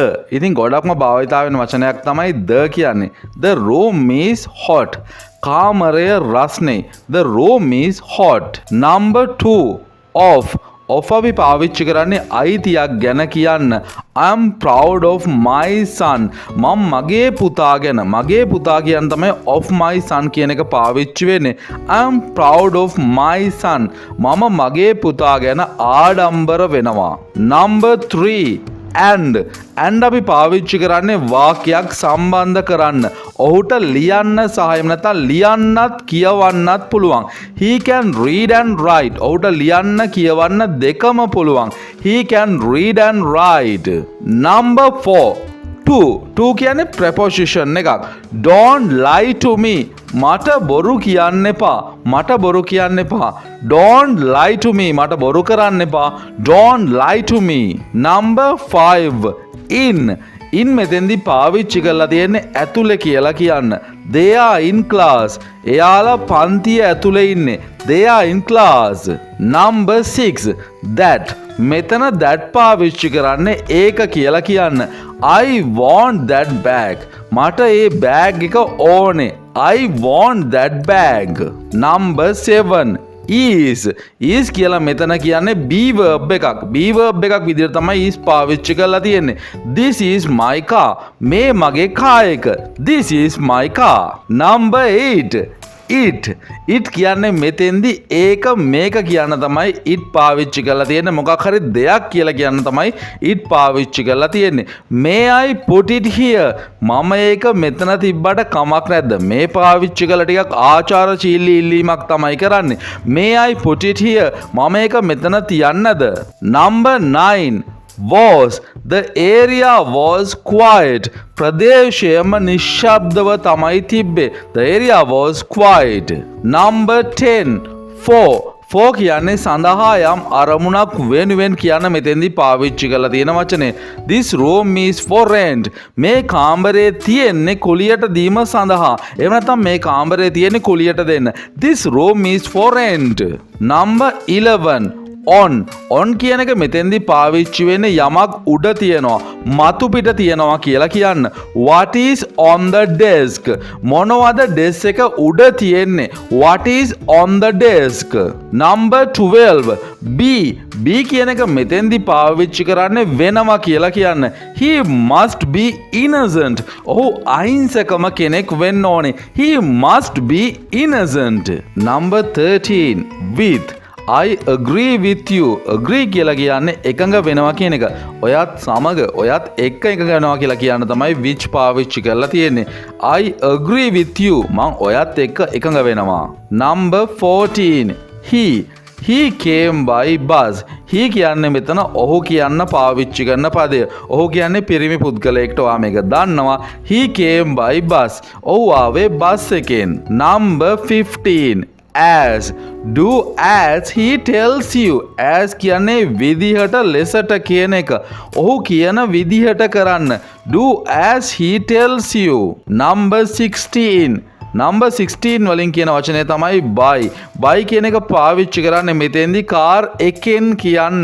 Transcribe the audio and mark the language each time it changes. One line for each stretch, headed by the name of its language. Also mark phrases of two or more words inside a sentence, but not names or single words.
Sinhala: ඉතින් ගොඩක්ම භාවිතා වෙන වචනයක් තමයි the කියන්නේ.
English: The room is hot.
Sinhala: කාමරය රස්නේ.
English: The room is hot. Number 2 of
Sinhala: අපි පාවිච්චි කරන්නේ අයිතියක් ගැන කියන්න.
English: I am proud of my son.
Sinhala: මම මගේ පුතා ගැන මගේ පුතා කියන තමයි
English: of my son
Sinhala: කියන එක පාවිච්චි වෙන්නේ.
English: I am proud of my son.
Sinhala: මම මගේ පුතා ගැන ආඩම්බර වෙනවා.
English: Number 3 and
Sinhala: අපි පාවිච්චි කරන්නේ වාක්‍යයක් සම්බන්ධ කරන්න. ඔහුට ලියන්න සහ එහෙම නැත්නම් ලියන්නත් කියවන්නත් පුළුවන්.
English: He can read and write.
Sinhala: ඔහුට ලියන්න කියවන්න දෙකම පුළුවන්.
English: He can read and write. Number 2 කියන්නේ preposition එකක්. Don't lie to me.
Sinhala: මට බොරු කියන්න එපා. මට බොරු කියන්න එපා.
English: Don't lie to me.
Sinhala: මට බොරු කරන්න එපා.
English: Don't lie to me. Number 5 in
Sinhala: මෙතෙන්දි පාවිච්චි කරලා තියෙන්නේ ඇතුලේ කියලා කියන්න.
English: They are in class.
Sinhala: එයාලා පන්තිය ඇතුලේ ඉන්නේ.
English: They are in class. Number 6 that
Sinhala: මෙතන that පාවිච්චි කරන්නේ ඒක කියලා කියන්න.
English: I want that bag.
Sinhala: මට ඒ බෑග් එක ඕනේ.
English: I want that bag. Number 7 is
Sinhala: කියලා මෙතන කියන්නේ be verb එකක්. be verb එකක් විදිහට තමයි is පාවිච්චි කරලා තියෙන්නේ.
English: This is my car.
Sinhala: මේ මගේ කාර් එක.
English: This is my car. Number 8 it
Sinhala: කියන්නේ මෙතෙන්දි ඒක මේක කියන්න තමයි it පාවිච්චි කරලා තියෙන්නේ. මොකක් හරි දෙයක් කියලා කියන්න තමයි it පාවිච්චි කරලා තියෙන්නේ.
English: May I put it here?
Sinhala: මම ඒක මෙතන තිබ්බට කමක් නැද්ද? මේ පාවිච්චි කරලා ටිකක් ආචාරශීලී ඉල්ලීමක් තමයි කරන්නේ.
English: May I put it here?
Sinhala: මම ඒක මෙතන තියන්නද?
English: Number 9 the area was quiet.
Sinhala: ප්‍රදේශයම නිශ්ශබ්දව තමයි තිබ්බේ.
English: The area was quiet. Number 10 for
Sinhala: කියන්නේ සඳහා යම් අරමුණක් වෙනුවෙන් කියන මෙතෙන්දී පාවිච්චි කරලා තියෙන වචනේ.
English: This room is for rent.
Sinhala: මේ කාමරේ තියෙන්නේ කුලියට දීම සඳහා. එහෙම නැත්නම් මේ කාමරේ තියෙන්නේ කුලියට දෙන්න.
English: This room is for rent. Number 11 on
Sinhala: කියන එක මෙතෙන්දී පාවිච්චි වෙන්නේ යමක් උඩ තියනවා මතු පිට තියනවා කියලා කියන්න.
English: What is on the desk?
Sinhala: මොනවද ඩෙස්ක් එක උඩ තියෙන්නේ?
English: What is on the desk? Number 12 be
Sinhala: කියන එක මෙතෙන්දී පාවිච්චි කරන්නේ වෙනවා කියලා කියන්න.
English: He must be innocent.
Sinhala: ඔහු අහිංසකම කෙනෙක් වෙන්න ඕනේ.
English: He must be innocent. Number 13 with I agree with you.
Sinhala: agree කියලා කියන්නේ එකඟ වෙනවා කියන එක. ඔයත් සමග ඔයත් එක්ක එකඟ වෙනවා කියලා කියන්න තමයි which පාවිච්චි කරලා තියෙන්නේ.
English: I agree with you.
Sinhala: මම ඔයත් එක්ක එකඟ වෙනවා.
English: Number 14 he came by bus.
Sinhala: he කියන්නේ මෙතන ඔහු කියන්න පාවිච්චි කරන පදය. ඔහු කියන්නේ පිරිමි පුද්ගලයෙක්ට. ඔයා මේක දන්නවා.
English: He came by bus.
Sinhala: ඔහු ආවේ බස් එකෙන්.
English: Number 15 do as he tells you.
Sinhala: as කියන්නේ විදිහට ලෙසට කියන එක. ඔහු කියන විදිහට කරන්න.
English: do as he tells you. Number 16 number 16
Sinhala: වලින් කියන වචනේ තමයි buy. buy කියන එක පාවිච්චි කරන්නේ මෙතෙන්දී car එකෙන් කියන්න.